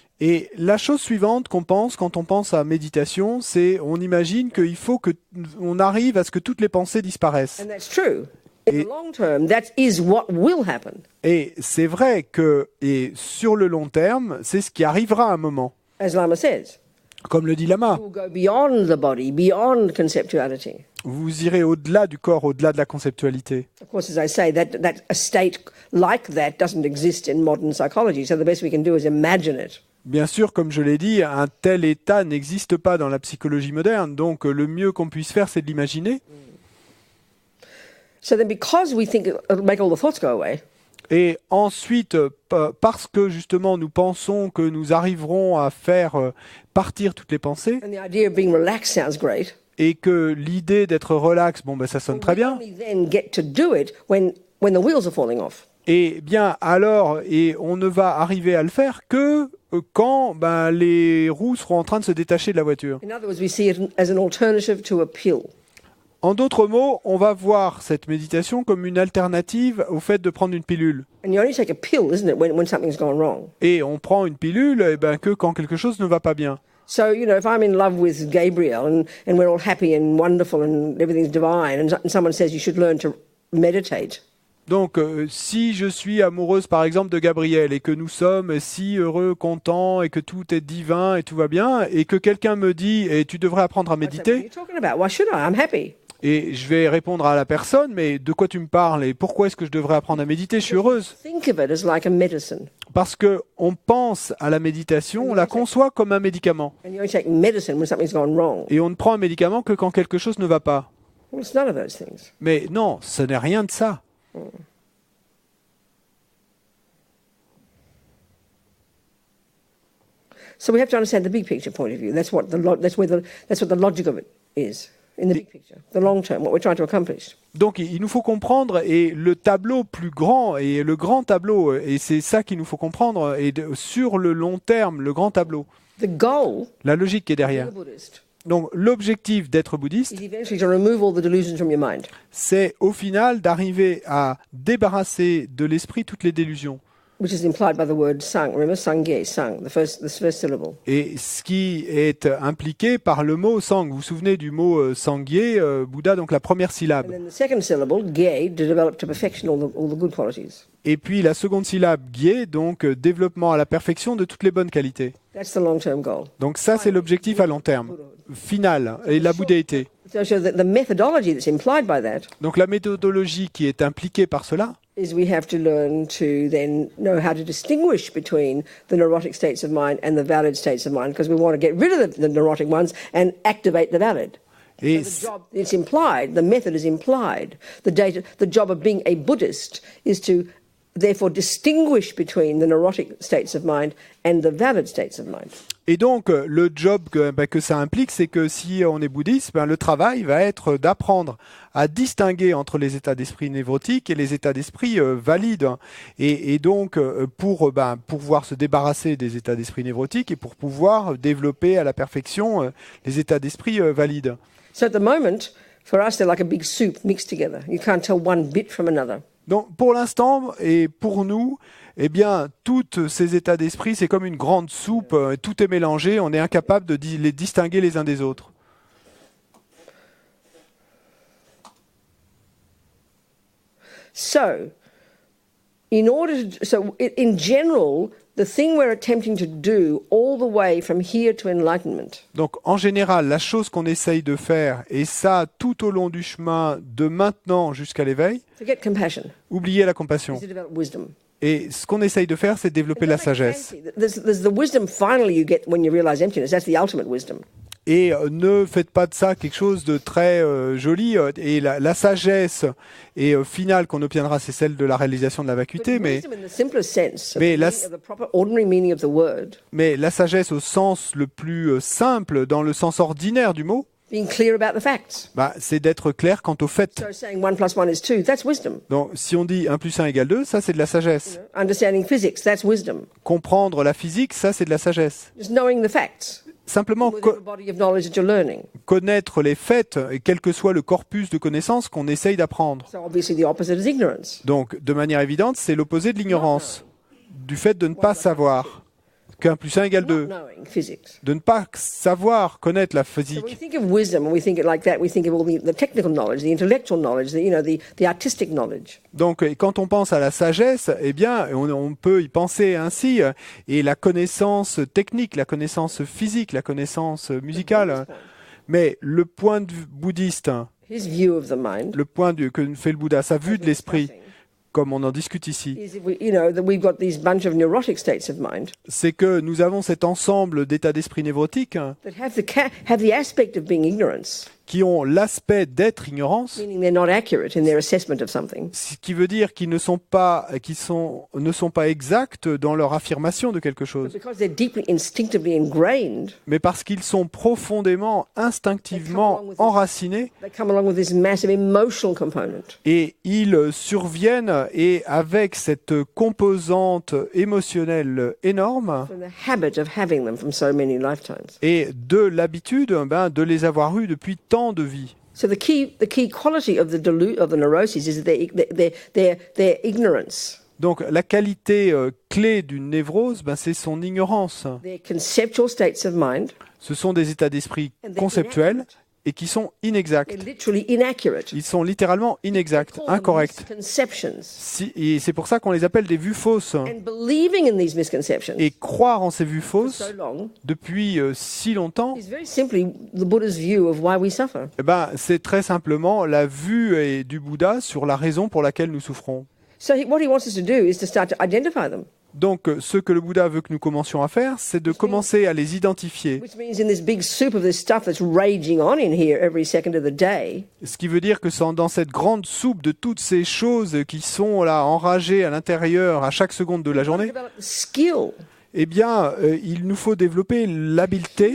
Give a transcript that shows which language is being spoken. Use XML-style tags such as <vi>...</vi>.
<fr>Et la chose suivante qu'on pense quand on pense à méditation, c'est on imagine qu'il faut que on arrive à ce que toutes les pensées disparaissent.</fr> <en>And that's true. In the long term, that is what will happen.</en> <fr>Et c'est vrai que, et sur le long terme, c'est ce qui arrivera à un moment.</fr> <en>As Lama says,</en> <fr>Comme le dit Lama,</fr> <en>you will go beyond the body, beyond conceptuality.</en> <fr>vous irez au-delà du corps, au-delà de la conceptualité.</fr> <en>Of course, as I say, that a state like that doesn't exist in modern psychology. So the best we can do is imagine it.</en> <fr>Bien sûr, comme je l'ai dit, un tel état n'existe pas dans la psychologie moderne, donc le mieux qu'on puisse faire, c'est de l'imaginer.</fr> <en>So then because we think it'll make all the thoughts go away,</en> <fr>Et ensuite, parce que justement nous pensons que nous arriverons à faire partir toutes les pensées,</fr> <en>and the idea of being relaxed sounds great,</en> <fr>et que l'idée d'être relax, ça sonne très</fr> <en>we</en> <fr>bien.</fr> <en>only then get to do it when the wheels are falling off.</en> <fr>Et bien alors, et on ne va arriver à le faire que quand les roues seront en train de se détacher de la voiture.</fr> <en>In other words, we see it as an alternative to a pill.</en> <fr>En d'autres mots, on va voir cette méditation comme une alternative au fait de prendre une pilule.</fr> <en>And you only take a pill, isn't it, when something's gone wrong?</en> <fr>Et on prend une pilule que quand quelque chose ne va pas bien.</fr> <en>So, if I'm in love with Gabriel and we're all happy and wonderful and everything's divine and someone says you should learn to meditate,</en> <fr>Donc, si je suis amoureuse, par exemple, de Gabriel et que nous sommes si heureux, contents et que tout est divin et tout va bien, et que quelqu'un me dit « et tu devrais apprendre à</fr> <en>I'd say, what are you</en> <fr>méditer »,</fr> <en>talking about? Why should I? I'm happy.</en> <fr>et je vais répondre à la personne « mais de quoi tu me parles et pourquoi est-ce que je devrais apprendre à méditer? Je suis heureuse.</fr> <en>Think of it as like a medicine. »</en> <fr>Parce que on pense à la méditation, on la conçoit comme un médicament.</fr> <en>And you only take medicine when something's gone wrong.</en> <fr>Et on ne prend un médicament que quand quelque chose ne va pas.</fr> <en>Well, it's none of those things.</en> <fr>Mais non, ce n'est rien de ça.</fr> <en>So we have to understand the big picture point of view. That's what the logic of it is in the big picture, the long term, what we're trying to accomplish.</en> <fr>Donc il nous faut comprendre et le tableau plus grand et le grand tableau, et c'est ça qu'il nous faut comprendre, et sur le long terme, le grand tableau,</fr> <en>The goal</en> <fr>la logique qui est</fr> <en>of being</en> <fr>derrière.</fr> <en>a Buddhist</en> <fr>Donc l'objectif d'être bouddhiste,</fr> <en>is eventually to remove all the delusions from your mind.</en> <fr>c'est au final d'arriver à débarrasser de l'esprit toutes les délusions.</fr> <en>Which is implied by the word sang. Remember, sangye, sang, the first syllable.</en> <fr>Et ce qui est impliqué par le mot sang. Vous vous souvenez du mot sangye, Bouddha, donc la première</fr> <en>And</en> <fr>syllabe.</fr> <en>then the second syllable, gye, to develop to perfection all the good qualities.</en> <fr>Et puis la seconde syllabe, gye, donc développement à la perfection de toutes les bonnes qualités.</fr> <en>That's the long-term goal.</en> <fr>Donc ça, c'est l'objectif à long terme, final, et la bouddhéité.</fr> <en>So the methodology that's implied by that</en> <fr>Donc la méthodologie qui est impliquée par cela,</fr> <en>is we have to learn to then know how to distinguish between the neurotic states of mind and the valid states of mind, because we want to get rid of the neurotic ones and activate the valid.</en> <fr>et</fr> <en>The job, it's implied, the method is implied. The job of being a Buddhist is to therefore distinguish between the neurotic states of mind and the valid states of mind.</en> <fr>Et donc, le job que ça implique, c'est que si on est bouddhiste, le travail va être d'apprendre à distinguer entre les états d'esprit névrotiques et les états d'esprit valides. Et donc, pour pouvoir se débarrasser des états d'esprit névrotiques et pour pouvoir développer à la perfection les états d'esprit valides.</fr> <en>So at the moment, for us, they're like a big soup mixed together. You can't tell one bit from another.</en> <fr>Donc, pour l'instant, et pour nous, eh bien, tous ces états d'esprit, c'est comme une grande soupe, tout est mélangé, on est incapable de les distinguer les uns des autres.</fr> <en>So, in general, the thing we're attempting to do all the way from here to enlightenment</en> <fr>Donc, en général, la chose qu'on essaye de faire, et ça tout au long du chemin, de maintenant jusqu'à l'éveil,</fr> <en>forget compassion,</en> <fr>oubliez la compassion.</fr> <en>is to develop wisdom.</en> <fr>Et ce qu'on essaye de faire, c'est de développer la sagesse.</fr> <en>There's the wisdom finally you get when you realize emptiness. That's the ultimate wisdom.</en> <fr>Et ne faites pas de ça quelque chose de très joli. Et la sagesse finale qu'on obtiendra, c'est celle de la réalisation de la vacuité.</fr> <en>But wisdom in the simplest sense,</en> <fr>mais</fr> <en>of the proper ordinary meaning of the word,</en> <fr>mais la sagesse au sens le plus simple, dans le sens ordinaire du mot,</fr> <en>being clear about the facts.</en> <fr>c'est d'être clair quant aux faits.</fr> <en>So saying 1 + 1 is 2, that's wisdom.</en> <fr>Donc, si on dit 1 + 1 = 2, ça c'est de la sagesse.</fr> <en>Understanding physics, that's wisdom.</en> <fr>Comprendre la physique, ça c'est de la sagesse.</fr> <en>Just knowing the facts.</en> <fr>Simplement</fr> <en>Within the body of knowledge that you're learning.</en> <fr>connaître les faits, et quel que soit le corpus de connaissances qu'on essaye d'apprendre.</fr> <en>So obviously the opposite is ignorance.</en> <fr>Donc, de manière évidente, c'est l'opposé de l'ignorance, du fait de ne pas savoir qu'1 + 1 =</fr> <en>Not</en> <fr>2,</fr> <en>knowing physics.</en> <fr>de ne pas savoir connaître la</fr> <en>So when we</en> <fr>physique.</fr> <en>think of wisdom and we think it like that, we think of all the technical knowledge, the intellectual knowledge, the artistic knowledge.</en> <fr>Donc, quand on pense à la sagesse, eh bien, on peut y penser ainsi, et la connaissance technique, la connaissance physique, la connaissance musicale. Mais le point de vue bouddhiste,</fr> <en>His view of the mind</en> <fr>le point de vue que fait le Bouddha, sa vue de l'esprit, comme on en discute ici,</fr> <en>is that we've got these bunch of neurotic states of mind</en> <fr>c'est que nous avons cet ensemble d'états d'esprit névrotiques</fr> <en>that have the aspect of being ignorance,</en> <fr>qui ont l'aspect d'être ignorance,</fr> <en>meaning they're not accurate in their assessment of something.</en> <fr>ce qui veut dire qu'ils ne sont pas exacts dans leur affirmation de quelque</fr> <en>But</en> <fr>chose,</fr> <en>because they're deeply instinctively ingrained,</en> <fr>mais parce qu'ils sont profondément, instinctivement enracinés,</fr> <en>they come along with this massive emotional component.</en> <fr>et ils surviennent, et avec cette composante émotionnelle énorme,</fr> <en>From the habit of having them from so many lifetimes.</en> <fr>et de l'habitude de les avoir eus depuis tant de vie.</fr> <en>So the key quality of the neuroses is their ignorance,</en> <fr>Donc la qualité clé d'une névrose, c'est son ignorance.</fr> <en>their conceptual states of mind,</en> <fr>Ce sont des états d'esprit conceptuels et qui sont inexacts.</fr> <en>They're literally inaccurate.</en> <fr>Ils sont littéralement inexacts,</fr> <en>Call them</en> <fr>incorrects.</fr> <en>misconceptions.</en> <fr>Et c'est pour ça qu'on les appelle des vues fausses.</fr> <en>And believing in these misconceptions</en> <fr>Et croire en ces vues</fr> <en>for</en> <fr>fausses</fr> <en>so long</en> <fr>depuis si longtemps,</fr> <en>is very simply the Buddha's view of why we suffer.</en> <fr>eh ben, c'est très simplement la vue du Bouddha sur la raison pour laquelle nous souffrons.</fr> <en>So what he wants us to do is to start to identify them,</en> <fr>Donc, ce que le Bouddha veut que nous commencions à faire, c'est de commencer à les identifier.</fr> <en>which means in this big soup of this stuff that's raging on in here every second of the day,</en> <fr>Ce qui veut dire que dans cette grande soupe de toutes ces choses qui sont là enragées à l'intérieur à chaque seconde de la journée,</fr> <en>develop the skill</en> <fr>eh bien, il nous faut développer l'habileté</fr>